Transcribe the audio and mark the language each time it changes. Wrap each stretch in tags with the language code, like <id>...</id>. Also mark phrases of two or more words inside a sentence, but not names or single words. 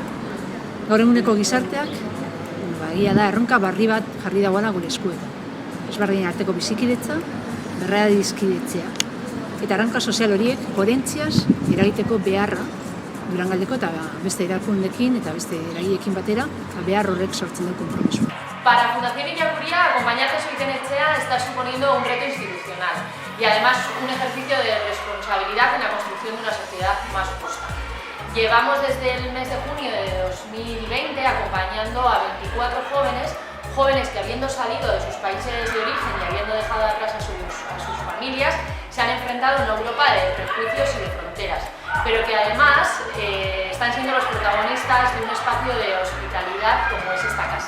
<eu>Gaur eguneko gizarteak, egia da, erronka barri bat jarri dagoela gure eskuetan. Ezberdinen arteko bizikidetza, berradizkidetzea. Eta erronka sozial horiek koherentziaz eragiteko beharra Durangaldeko eta beste erakundeekin eta beste eragileekin batera, behar horrek sortzen du konpromisoa.</eu> <es>Para Fundación Iñakuria, acompañar a Jesuten Etxea está suponiendo un reto institucional y además un ejercicio de responsabilidad en la construcción de una sociedad más justa. Llevamos desde el mes de junio de 2020 acompañando a 24 jóvenes que habiendo salido de sus países de origen y habiendo dejado atrás a sus familias, se han enfrentado a una Europa de prejuicios y de fronteras, pero que además están siendo los protagonistas de un espacio de hospitalidad como es esta casa.</es>